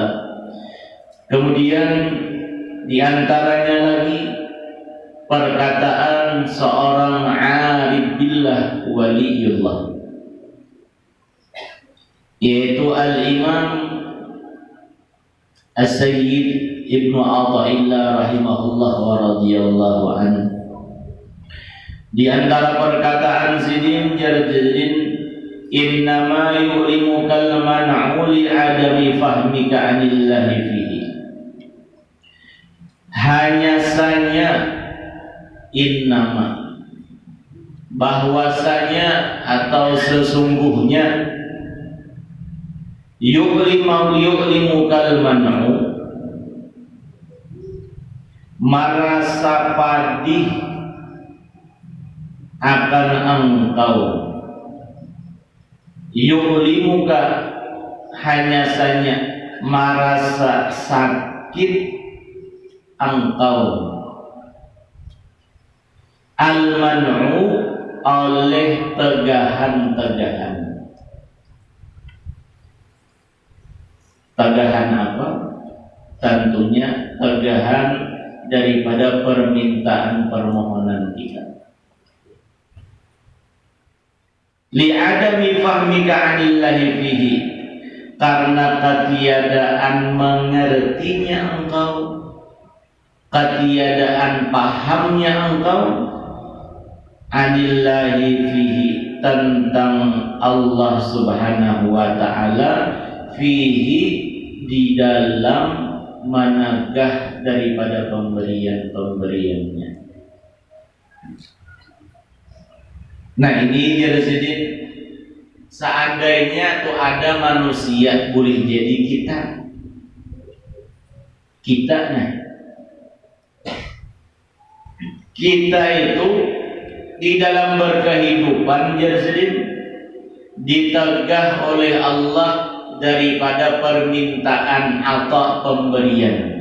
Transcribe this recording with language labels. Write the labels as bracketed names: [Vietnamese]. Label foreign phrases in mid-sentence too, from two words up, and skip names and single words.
[Indonesian] Kemudian di antaranya lagi perkataan seorang [Arabic] عارف بالله ولي الله, [Indonesian] yaitu Al-Imam As-Sayyid Ibnu Athaillah [Arabic] رحمه الله ورضي الله عنه. [Indonesian] Di antara perkataan Sidin Jarjadin, [Arabic] إنما يؤلمك المنع لعدم فهمك عن الله فيه. [Indonesian] Hanya saja innama, bahwasanya atau sesungguhnya, [Arabic] يؤلمك المنع, [Indonesian] merasa padih akan engkau, yu'limuka, hanya saja merasa sakit engkau, al-man'u, oleh tegahan-tegahan. Tegahan apa? Tentunya tegahan daripada permintaan permohonan kita. [Arabic] لعدم فهمك عن الله فيه, [Indonesian] karena ketiadaan mengertinya engkau, ketiadaan pahamnya engkau, [Arabic] عن الله فيه, [Indonesian] tentang Allah [Arabic] سبحانه وتعالى، فيه, [Indonesian] di dalam menegah daripada pemberian-pemberiannya. Nah ini dia sedih. Seandainya tuh ada manusia, boleh jadi kita nah, kita itu di dalam berkehidupan dia sedih ditegah oleh Allah daripada permintaan atau pemberian.